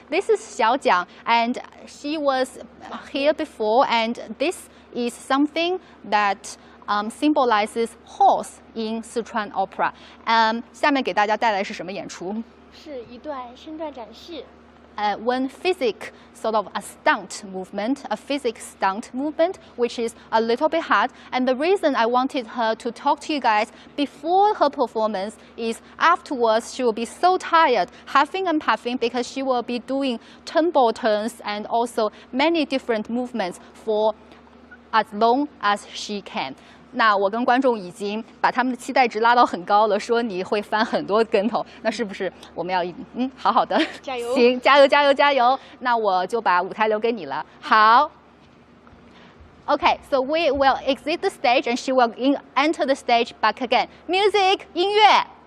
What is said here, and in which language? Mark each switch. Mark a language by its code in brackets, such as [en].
[en] This is 小蒋, and she was here before, and this is something that symbolizes horse in Sichuan Opera. [zh] 下面给大家带来是什么演出？是一段身段展示。 [en] One physic sort of a stunt movement, a physic stunt movement, which is a little bit hard. And the reason I wanted her to talk to you guys before her performance is afterwards she will be so tired, huffing and puffing, because she will be doing tumble turns and also many different movements for as long as she can. [zh] 那我跟观众已经把他们的期待值拉到很高了，说你会翻很多跟头，那是不是我们要好好的加油？行，加油加油加油！那我就把舞台留给你了。好。 [en] Okay, so we will exit the stage and she will enter the stage back again. Music, [zh] 音乐。